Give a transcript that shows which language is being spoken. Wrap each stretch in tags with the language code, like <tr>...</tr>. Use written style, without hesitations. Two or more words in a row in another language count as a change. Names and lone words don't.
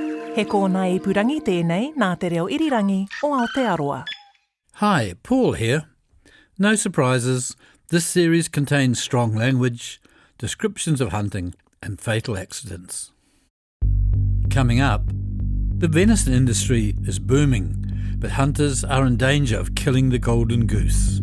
<mi>He kōna ipurangi tēnei nā te reo irirangi o Aotearoa.</mi> <en>Hi, Paul here. No surprises, this series contains strong language, descriptions of hunting and fatal accidents. Coming up, the venison industry is booming, but hunters are in danger of killing the golden goose.</en>